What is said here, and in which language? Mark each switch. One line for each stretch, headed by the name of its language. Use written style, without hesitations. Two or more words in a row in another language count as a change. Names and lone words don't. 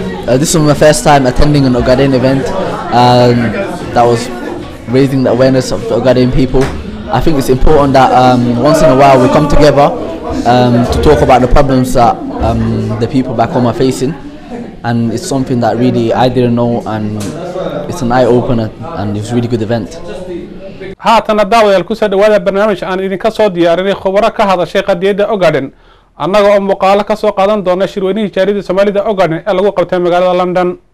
English: This was my first time attending an Ogaden event. That was raising the awareness of the Ogaden people. I think it's important that once in a while we come together to talk about the problems that the people back home are facing, and it's something that really I didn't know, and it's an eye-opener, and it was a really good event.
Somali: haatan daawadayaal ku soo dhawaada barnaamij aan idinka soo diyaarinay khubaro ka hadashay qadiyada Ogaden annaga oo muuqaalo ka soo qaadan doona shirweynihii jaarida Soomaalida Ogaden ee lagu qabtay magaalada London.